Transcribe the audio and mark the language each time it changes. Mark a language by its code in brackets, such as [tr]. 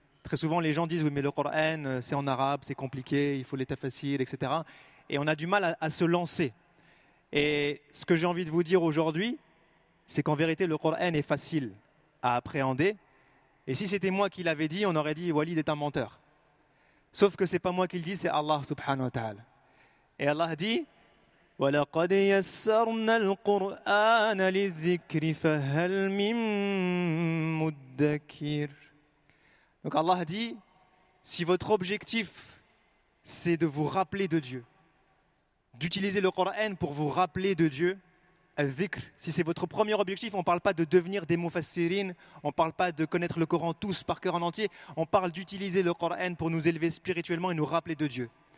[fr] Très souvent les gens disent oui mais le Coran c'est en arabe, c'est compliqué, il faut l'état facile, etc. Et on a du mal à se lancer. Et ce que j'ai envie de vous dire aujourd'hui, c'est qu'en vérité le Coran est facile à appréhender. Et si c'était moi qui l'avais dit, on aurait dit Walid est un menteur. Sauf que ce n'est pas moi qui le dis, c'est Allah subhanahu wa ta'ala. Et Allah dit [ar] وَلَقَدْ يَسَّرْنَا الْقُرْآنَ لِلذِّكْرِ فَهَلْ مِن مُدَّكِرٍ. [fr] Donc Allah dit, si votre objectif c'est de vous rappeler de Dieu, d'utiliser le Coran pour vous rappeler de Dieu, al-dhikr, si c'est votre premier objectif, on ne parle pas de devenir des mufassirin, on ne parle pas de connaître le Coran tous par cœur en entier, on parle d'utiliser le Coran pour nous élever spirituellement et nous rappeler de Dieu.